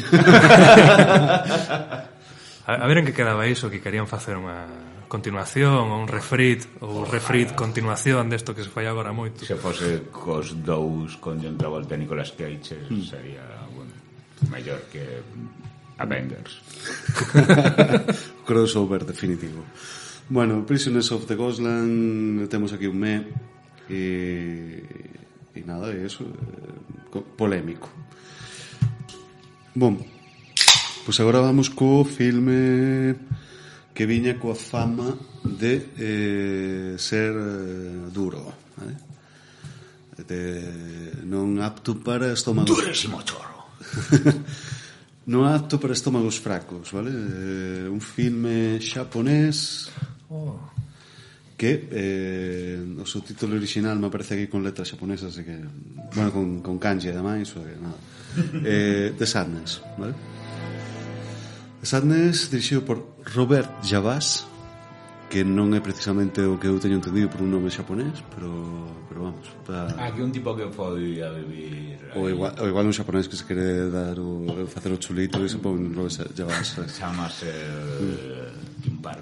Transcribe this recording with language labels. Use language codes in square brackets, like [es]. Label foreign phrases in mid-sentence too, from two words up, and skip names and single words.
[gl] A ver en que quedaba iso, que querían facer unha continuación ou un refrit continuación desto que se fai agora moito. Se fose cos dous con John Travolta e Nicolas Cage sería, bueno, mellor que Avengers. Crossover definitivo. Bueno, Prisoners of the Ghostland, temos aquí un e nada, é eso, polémico. Bon, pois agora vamos co filme que viña coa fama de ser duro, vale? Non apto para estómagos... Durísimo chorro. Non apto para estómagos fracos, vale? Un filme xaponés que o seu título original me aparece aquí con letras xaponesas, así que, bueno, con kanji ademais, o que nada. The Sadness, vale? The Sadness, dirixido por Robert Javas, que non é precisamente o que eu teño entendido por un nome xaponés, pero vamos, Aquí un tipo que foi a vivir o igual un xaponés que se quere dar facer o chulito e se pon Robert Javas, chamase Kim Park.